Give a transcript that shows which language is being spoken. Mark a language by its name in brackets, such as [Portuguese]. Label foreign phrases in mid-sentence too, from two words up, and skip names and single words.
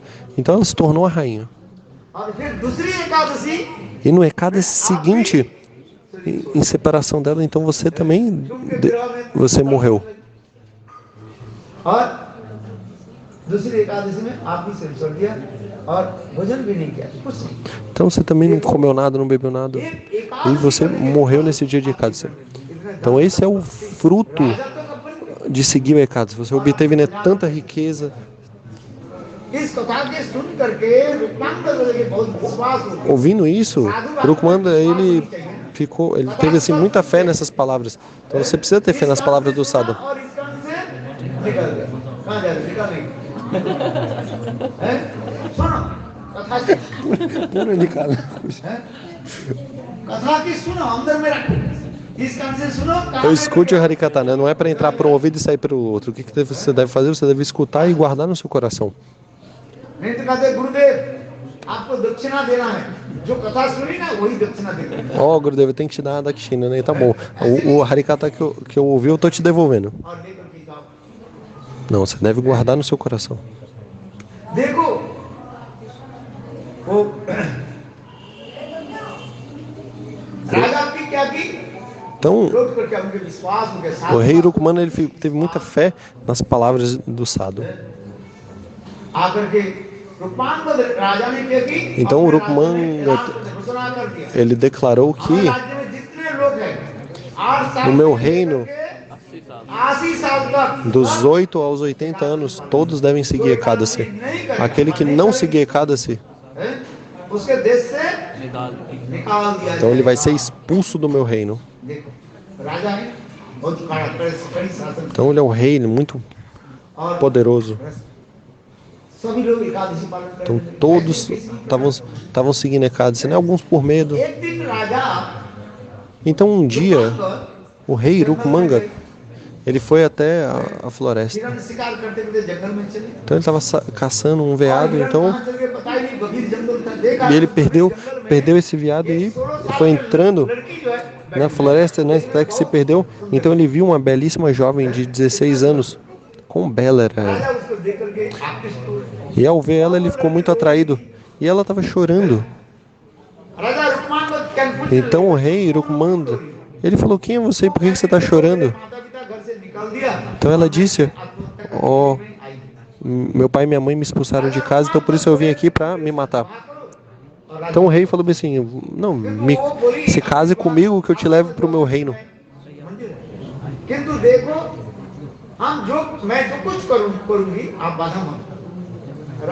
[Portuguese] Então ela se tornou a rainha. [Hindi] और फिर दूसरी एकादशी [Portuguese] E no Ekadasi seguinte, em separação dela, então você também, você morreu. [Hindi] और दूसरी एकादशी में आप भी सिर छोड़ दिया और भोजन भी नहीं किया, कुछ नहीं। [Portuguese] Então você também não comeu nada, não bebeu nada. E você morreu nesse dia de Ekadasi. Então esse é o fruto de seguir o Ekadasi. Você obteve, né, tanta riqueza. [Hindi] इस कथा के सुन करके रूपांतर के बहुत विश्वास हो गया। [Portuguese] Ouvindo isso, Rukmanda, ele teve assim muita fé nessas palavras. Então você precisa ter fé nas palavras do sadhu. [Hindi] और इस कान से निकल गया। कहाँ जा रहे? निकल नहीं। हैं? सुनो कथा की, हैं? कथा की सुनो, अंदर में रखो। इस कान से सुनो, कान [Portuguese] Eu [Hindi] में [Portuguese] escute o [Hindi] रखो। [Portuguese] Harikata, né? Não é para entrar por um ouvido e sair pelo outro. O que você deve fazer? Você deve escutar e guardar no seu coração. [Hindi] नहीं तो कहते गुरुदेव आपको दक्षिणा देना है, जो कथा सुनी ना वही दक्षिणा देना। [Portuguese] Ó, Gurudev, eu tenho que te dar a Dakshina, né? Tá bom. O Harikata que eu ouvi, eu tô te devolvendo. [Hindi] और लेकर के जाओ। [Portuguese] Não, você deve guardar no seu coração. [Hindi] देखो वो राजा की क्या की [Portuguese] Então, [Hindi] रोक करके उनके विश्वास उनके साथ [Portuguese] o rei Rukmana, ele teve muita fé nas palavras do sadhu. [Hindi] आकर के रूपांतर राजा ने क्या की [Portuguese] Então, o Rukmana, [Hindi] घोषणा कर दिया [Portuguese] ele declarou [Hindi] हमारे [Portuguese] que [Hindi] राज्य में जितने लोग हैं 8 साल [Portuguese] no meu [Hindi] से [Portuguese] reino, [Hindi] लेकर के 80 साल तक [Portuguese] dos 8 aos 80 anos, todos devem seguir Ekadasi. Aquele que não seguir Ekadasi, [Hindi] हैं? उसके देश से निकाल निकाल दिया [Portuguese] então ele vai ser [Hindi] जाएगा। [Portuguese] expulso do meu reino. [Hindi] देखो राजा है बहुत कड़ी शासन [Portuguese] Então ele é um rei muito [Hindi] और [Portuguese] poderoso. [Hindi] सभी लोग एकादशी पालन कर [Portuguese] Então [Hindi] रहे थे। [Portuguese] todos estavam seguindo Ekadasi, né? Alguns por medo. [Hindi] एक दिन राजा [Portuguese] Então um dia, o rei Rukmanga, ele foi até a floresta. [Hindi] हिरण शिकार करते करते जंगल में चले [Portuguese] Então ele estava caçando um veado, [Hindi] और हिरण [Portuguese] então [Hindi] कहाँ चले गए पता ही नहीं, गंभीर जंगल था। देखा [Portuguese] e ele [Hindi] जंगल में [Portuguese] perdeu esse veado e [Hindi] 16 साल [Portuguese] foi [Hindi] की [Portuguese] entrando [Hindi] लड़की जो है [Portuguese] na floresta, né? Até que se perdeu. Então ele viu uma belíssima jovem de 16 anos. Quão bela era ela. [Hindi] राजा उसको देख करके आकृष्ट हुए। [Portuguese] E ao ver ela, ele ficou muito atraído. E ela estava chorando. [Hindi] राजा रुक्मान को क्या पूछ रहे? [Portuguese] Então o rei Rukmanda, ele falou: quem é você e por que você está chorando? [Hindi] माता पिता घर से निकाल दिया। [Portuguese] Então ela disse: [Hindi] आत्महत्या करने [Portuguese] ó, [Hindi] में आई। [Portuguese] meu pai e minha mãe me expulsaram de casa, então por isso eu vim aqui para me matar. [Hindi] और राजा [Portuguese] Então o rei falou bem assim: não, se case comigo que eu te levo para o meu reino. [Hindi] मंदिर है। किंतु देखो मैं जो कुछ करूंगी आप बाधा मत करो।